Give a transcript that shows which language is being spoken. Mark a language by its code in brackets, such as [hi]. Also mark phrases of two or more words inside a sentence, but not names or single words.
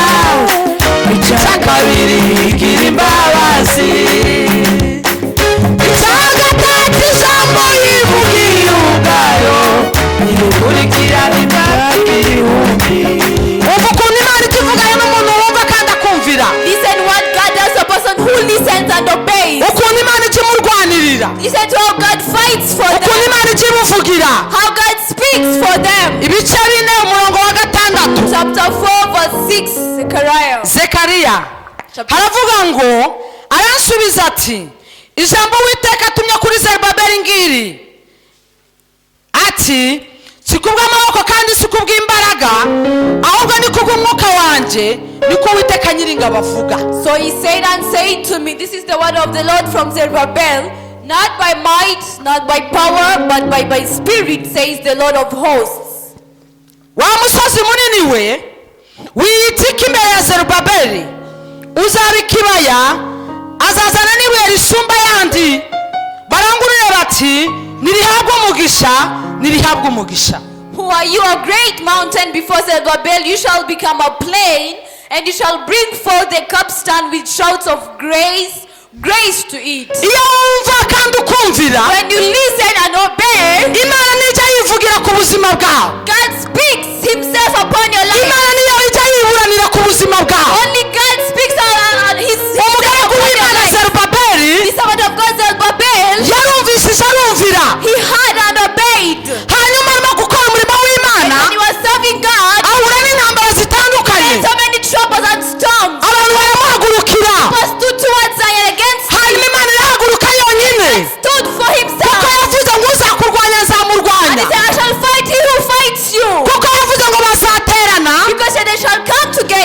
[rw] Icyakabiri igira imbabazi. Icyagatatu ijambo yivugiye ubwayo irikurikirana imyaka ibihumbi. Umva ukuntu Imana ikivugayo n'umuntu wumva kandi akumvira. [en] Listen what God does to a person who listens and obeys. [rw] Ukuntu Imana ikimurwanirira. [en] Listen to how God fights for [rw] Ukuntu [en] them. [rw] Imana ikimuvugira. [en] How God speaks for them. [rw] Ibice 4 umurongo wa 6. [en] Chapter 4 verse 6, Zechariah. [rw] Zekariya haravuga ngo aransubiza ati ijambo Uwiteka atumye kuri Zerubabeli ngiri ati si kubw'amaboko kandi si kubw'imbaraga ahubwo ni kubw'umwuka wanjye niko Uwiteka Nyiringabo avuga. [en] So he said and said to me, this is the word of the Lord from Zerubbabel, not by might, not by power, but by my spirit, says the Lord of hosts. [rw] Wa musozi munini we wiyitika imbere ya Zerubabeli uzaba ikibaya azazana n'ibuye risumba yandi barangurire bati nirihabwe umugisha nirihabwe umugisha. [en] Who are you, a great mountain before Zerubbabel? You shall become a plain, and you shall bring forth the capstan with shouts of grace, grace to it. [rw] Iyo wumva kandi ukumvira [en] When you listen and obey, [rw] Imana nijya yivugira ku buzima bwawe. [en] God speaks himself upon your life. [rw] Imana niyo ijya yiburanira ku buzima bwawe. [en] Only God speaks on his [rw] Umugaragu w'Imana Zerubabeli [en] The servant of God Zerubbabel, [rw] yarumvishije arumvira [en] he heard and obeyed. [rw] hanyuma arimo gukora umurimo w'Imana [en] When he was serving God, [rw] ahura n'intambara zitandukanye [en] and so many troubles and storms [rw] abantu baramuhagurukira [en] was stood towards Zion against him, [rw] hanyuma Imana irahaguruka yonyine [en] stood for [rw] kuko [en] himself. [rw] yavuze ngo uzakurwanya [en] And [rw] nzamurwanya [en] he said, I shall fight he who fights you. [rw] kuko yavuze ngo bazaterana [en] Because they shall come